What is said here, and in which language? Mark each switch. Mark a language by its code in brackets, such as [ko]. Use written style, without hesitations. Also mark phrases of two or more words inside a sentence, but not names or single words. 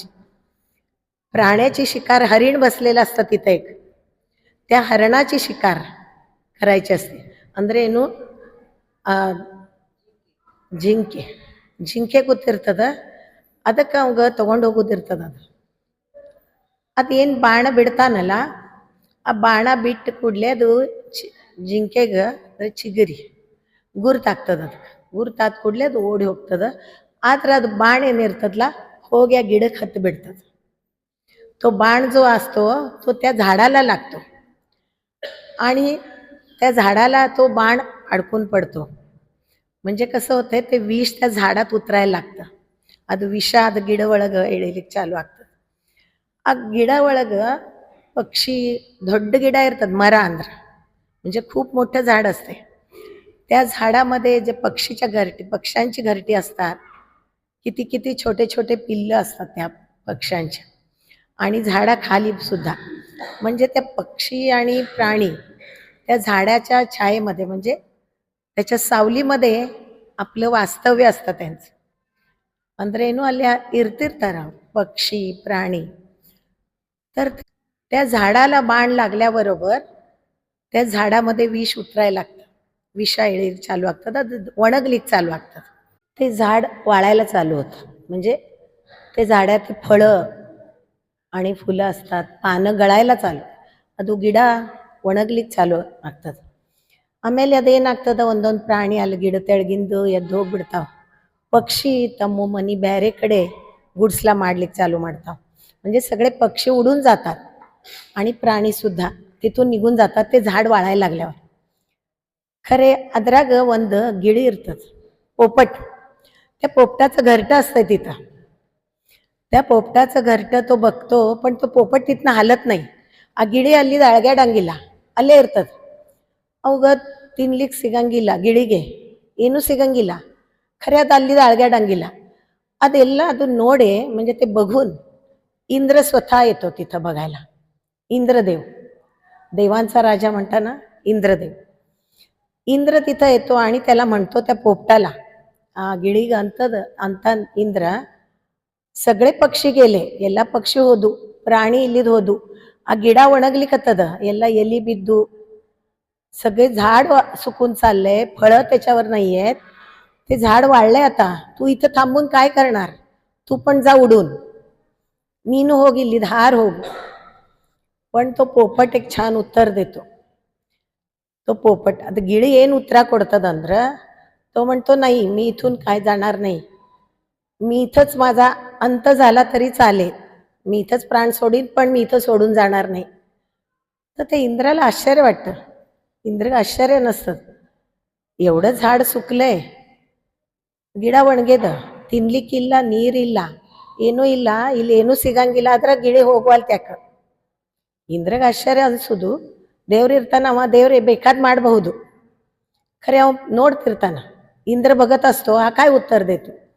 [mr] प्राण्याची शिकार, हरिण बसलेलं असतं तिथं एक, त्या हरणाची शिकार करायची असते. [kn] ಅಂದ್ರೆ ಏನು, ಜಿಂಕೆ ಜಿಂಕೆ ಗೊತ್ತಿರ್ತದ, ಅದಕ್ಕೆ ಅವಾಗ ತಗೊಂಡು ಹೋಗೋದಿರ್ತದ. ಅದೇನು ಬಾಣ ಬಿಡ್ತಾನಲ್ಲ, ಆ ಬಾಣ ಬಿಟ್ಟು ಕೂಡಲೇ ಅದು ಜಿಂಕೆಗೆ ಚಿಗರಿ ಗುರುತಾಗ್ತದ. ಅದಕ್ಕೆ ಗುರುತಾದ ಕೂಡಲೇ ಅದು ಓಡಿ ಹೋಗ್ತದ. ಆದ್ರೆ ಅದು ಬಾಣ ಏನಿರ್ತದಲ್ಲ ಹೋಗಿ ಆ ಗಿಡಕ್ಕೆ ಹತ್ತಿ ಬಿಡ್ತದ. [mr] तो बाण जो असतो तो त्या झाडाला लागतो आणि त्या झाडाला तो बाण अडकून पडतो. म्हणजे कसं होतंय, ते विष त्या झाडात उतरायला लागतं. [kn] ಅದು ವಿಷ ಅದು ಗಿಡ ಒಳಗೆ ಎಳಿಲಿಕ್ಕೆ ಚಾಲು ಆಗ್ತದೆ. ಆ ಗಿಡ ಒಳಗೆ पक्षी, ದೊಡ್ಡ ಗಿಡ ಇರ್ತದೆ, ಮರ ಅಂದ್ರೆ [mr] म्हणजे खूप मोठं झाड असते. त्या झाडामध्ये जे पक्ष्यांची घरटी असतात, किती किती छोटे छोटे पिल्लं असतात त्या पक्ष्यांच्या, आणि झाडाखाली सुद्धा. म्हणजे त्या पक्षी आणि प्राणी त्या झाडाच्या छायेमध्ये, म्हणजे त्याच्या सावलीमध्ये आपलं वास्तव्य असतं त्यांचं. [kn] ಅಂದ್ರೆ ಏನು, ಅಲ್ಲಿ ಇರ್ತಿರ್ತಾರ [mr] पक्षी प्राणी. तर त्या झाडाला बाण लागल्याबरोबर त्या झाडामध्ये विष उतरायला लागतं, विषा येळी चालू लागतात, वणगलीक चालू लागतात. ते झाड वाळायला चालू होतं. म्हणजे ते झाडात फळं आणि फुलं असतात, पानं गळायला चालू, [kn] ಅದು ಗಿಡ ಒಣಗ್ಲಿಕ್ಕೆ ಚಾಲು ಆಗ್ತದೆ. ಆಮೇಲೆ ಅದೇನಾಗ್ತದೆ, ಒಂದೊಂದು ಪ್ರಾಣಿ ಅಲ್ಲಿ ಗಿಡ ತೆಳಗಿಂದು ಎದ್ದು ಹೋಗ್ಬಿಡ್ತಾವ. पक्षी तಮ್ಮ मनी ಬೇರೆ ಕಡೆ गुडसला ಮಾಡ್ಲಿಕ್ಕೆ चालू ಮಾಡ್ತಾವ. [mr] म्हणजे सगळे पक्षी उडून जातात आणि प्राणी सुद्धा तिथून निघून जातात, ते झाड वाळायला लागल्यावर. [kn] ಖರೆ ಅದ್ರಾಗ ಒಂದು ಗಿಳಿ ಇರ್ತದೆ, [mr] पोपट. त्या पोपटाचं घरटं असतंय तिथं. त्या पोपटाचं घरटं तो बघतो, पण तो पोपट तिथनं हालत नाही. [kn] ಆ ಗಿಳಿ ಅಲ್ಲಿ ಅಳಗ್ಯಾಡಂಗಿಲ್ಲ, ಅಲ್ಲೇ ಇರ್ತದೆ. ಅವಾಗ ತಿನ್ಲಿಕ್ಕೆ ಸಿಗಂಗಿಲ್ಲ ಗಿಳಿಗೆ, ಏನೂ ಸಿಗಂಗಿಲ್ಲ. ಖರೆ ಅದು ಅಲ್ಲಿದ ಅಳಗ್ಯಾಡಂಗಿಲ್ಲ. ಅದೆಲ್ಲ ಅದು ನೋಡಿ, [mr] म्हणजे ते बघून इंद्र स्वतः येतो तिथं बघायला. इंद्रदेव, देवांचा राजा म्हणता ना इंद्रदेव. इंद्र तिथं येतो आणि त्याला म्हणतो त्या पोपटाला, [kn] ಗಿಳಿಗೆ ಅಂತ ಇಂದ್ರ, [mr] सगळे पक्षी गेले, [kn] ಎಲ್ಲ ಪಕ್ಷಿ ಹೋದು, ಪ್ರಾಣಿ ಇಲ್ಲಿದ್ ಹೋದು, ಆ ಗಿಡ ಒಣಗ್ಲಿಕ್ಕತ್ತದ, ಎಲ್ಲ ಎಲಿ ಬಿದ್ದು [mr] सगळे झाड सुकून चाललंय, फळं त्याच्यावर नाही आहेत, ते झाड वाळलंय. आता तू इथं थांबून काय करणार, तू पण जा उडून, [kn] ನೀನು ಹೋಗಿ ಇಲ್ಲಿ ಹಾर ಹೋಗು. [mr] पण तो पोपट एक छान उत्तर देतो. तो पोपट, आता [kn] ಗಿಳಿ ಏನು ಉತ್ತರ ಕೊಡ್ತದಂದ್ರ, [mr] तो म्हणतो नाही, मी इथून काय जाणार नाही, मी इथंच, माझा अंत झाला तरी चालेल, मी इथंच प्राण सोडीन, पण मी इथं सोडून जाणार नाही. तर ते इंद्राला आश्चर्य वाटतं. इंद्र आश्चर्य नसतं, एवढं झाड सुकलंय, [kn] ಗಿಡ ಒಣಗ್ಯದ, ತಿನ್ಲಿಕ್ಕಿಲ್ಲ, ನೀರಿಲ್ಲ, ಏನೂ ಇಲ್ಲ, ಇಲ್ಲಿ ಏನೂ ಸಿಗಂಗಿಲ್ಲ, ಅದ್ರ ಗಿಳಿ ಹೋಗ್ವಲ್ತ ಯಾಕ? ಇಂದ್ರಗೆ ಆಶ್ಚರ್ಯ ಅನ್ಸುದು, ದೇವ್ರು ಇರ್ತಾನ, ಅವ ದೇವ್ರು ಬೇಕಾದ್ ಮಾಡಬಹುದು. ಖರೆ ಅವ ನೋಡ್ತಿರ್ತಾನ, [mr] इंद्र बघत असतो, हा काय उत्तर देतो.